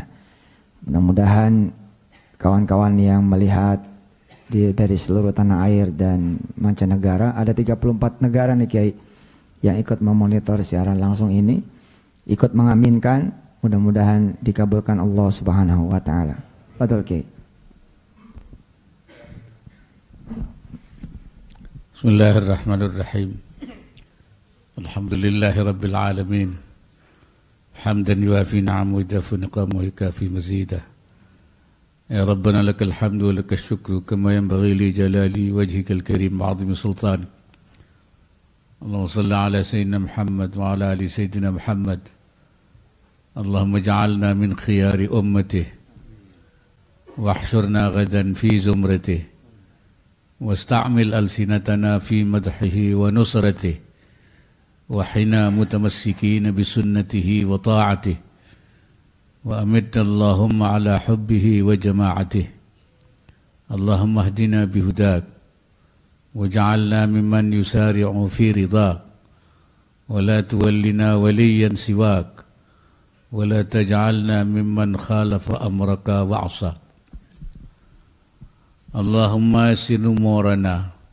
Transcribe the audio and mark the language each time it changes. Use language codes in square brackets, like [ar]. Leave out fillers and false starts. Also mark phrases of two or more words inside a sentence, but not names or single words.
[id] Mudah-mudahan kawan-kawan yang melihat dari seluruh tanah air dan mancanegara, ada 34 negara nih Kiai yang ikut memonitor siaran langsung ini, ikut mengaminkan, mudah-mudahan dikabulkan Allah [ar] سبحانه وتعالى. [id] Betul Kiai. [ar] بسم الله الرحمن الرحيم. الحمد لله رب العالمين. حمدا يوافي نعمه ويدافع نقمه ويكافئ مزيده. يا ربنا لك الحمد ولك الشكر كما ينبغي لجلال وجهك الكريم وعظيم سلطانك. اللهم صل على سيدنا محمد وعلى آل سيدنا محمد. اللهم اجعلنا من خيار أمته واحشرنا غدا في زمرته واستعمل ألسنتنا في مدحه ونصرته وحنا متمسكين بسنته وطاعته وأمت اللهم على حبه وجماعته اللهم اهدنا بهداك واجعلنا ممن يسارع في رضاك ولا تولنا وليا سواك ولا تجعلنا ممن خالف أمرك وعصى اللهم يسر أمورنا